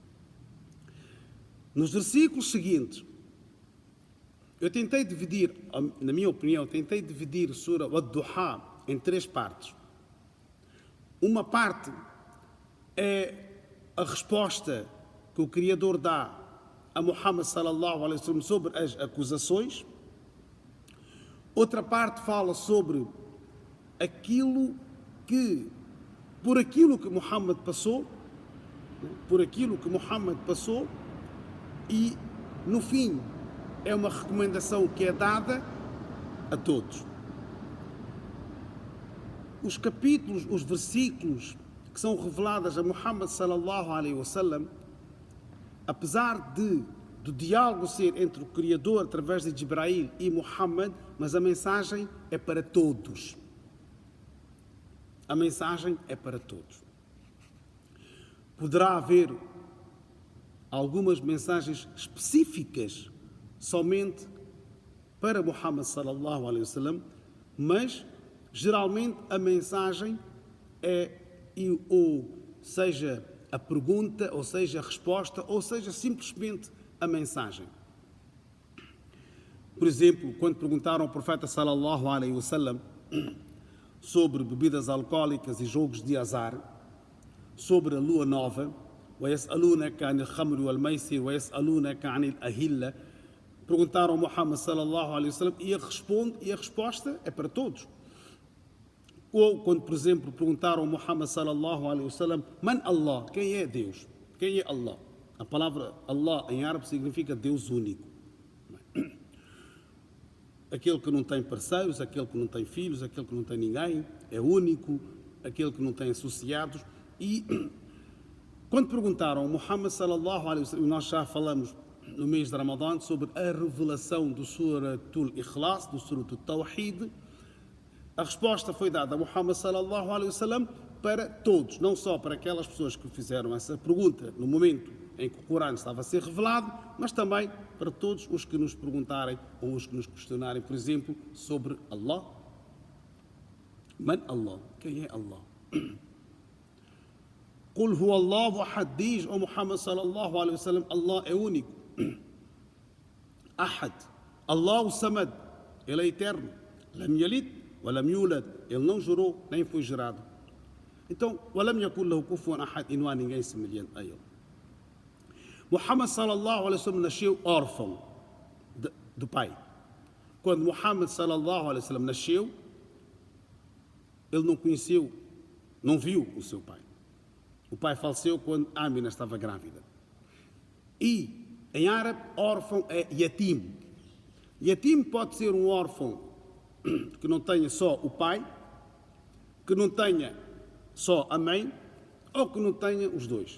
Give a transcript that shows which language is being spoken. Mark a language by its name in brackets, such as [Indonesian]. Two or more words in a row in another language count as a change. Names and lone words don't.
[Portuguese] Nos versículos seguintes, eu tentei dividir, na minha opinião, a Sura Ad-Duha em 3 partes. Uma parte é a resposta que o Criador dá a Muhammad [Arabic] صلى الله عليه وسلم [Portuguese] sobre as acusações. Outra parte fala sobre por aquilo que Muhammad passou, e no fim é uma recomendação que é dada a todos. Os capítulos, os versículos que são revelados a Muhammad [Arabic] صلى الله عليه وسلم, [Portuguese] apesar do diálogo ser entre o Criador através de Jibrail e Muhammad, mas a mensagem é para todos. A mensagem é para todos. Poderá haver algumas mensagens específicas somente para Muhammad [Arabic] صلى الله عليه وسلم, [Portuguese] mas geralmente a mensagem ou seja a pergunta, ou seja a resposta, ou seja simplesmente a mensagem. Por exemplo, quando perguntaram ao profeta [Arabic] صلى الله عليه وسلم [Portuguese] sobre bebidas alcoólicas e jogos de azar, sobre a lua nova, [Arabic] وَيَسْأَلُونَكَ عَنِ الْخَمْرِ وَالْمَيْسِرِ وَيَسْأَلُونَكَ عَنِ الْأَهِلَّةِ, [Portuguese] perguntaram a Muhammad [Arabic] صلى الله عليه وسلم [Portuguese] e a resposta é para todos. Ou quando, por exemplo, perguntaram a Muhammad [Arabic] صلى الله عليه وسلم: من الله, [Portuguese] quem é Deus? Quem é Allah? A palavra Allah em árabe significa Deus único. Aquele que não tem parceiros, aquele que não tem filhos, aquele que não tem ninguém, é único, aquele que não tem associados. E quando perguntaram a Muhammad [Arabic] صلى الله عليه وسلم, [Portuguese] nós já falamos no mês de Ramadã sobre a revelação do Suratul Ikhlas, do Suratul Tawhid, a resposta foi dada a Muhammad [Arabic] صلى الله عليه وسلم [Portuguese] para todos, não só para aquelas pessoas que fizeram essa pergunta no momento em que o Corão estava a ser revelado, mas também para todos os que nos perguntarem ou os que nos questionarem, por exemplo, sobre Allah. [Arabic] من الله? [Portuguese] Quem é Allah? [Arabic] قل هو الله أحد, [Portuguese] diz ao Muhammad [Arabic] صلى الله عليه وسلم: [Portuguese] Allah é único. [Arabic] أحد، الله الصمد, [Portuguese] ele é eterno. [Arabic] لم يلد ولم يولد, [Portuguese] ele não gerou nem foi gerado. Então, [Arabic] ولم يكن له كفوا أحد, [Portuguese] e não há ninguém semelhante a ele. Muhammad [Arabic] صلى الله عليه وسلم [Portuguese] nasceu órfão do pai. Quando Muhammad [Arabic] صلى الله عليه وسلم [Portuguese] nasceu, ele não conheceu, não viu o seu pai. O pai faleceu quando Amina estava grávida. E, em árabe, órfão é yatim. Yatim pode ser um órfão que não tenha só o pai, que não tenha só a mãe, ou que não tenha os dois.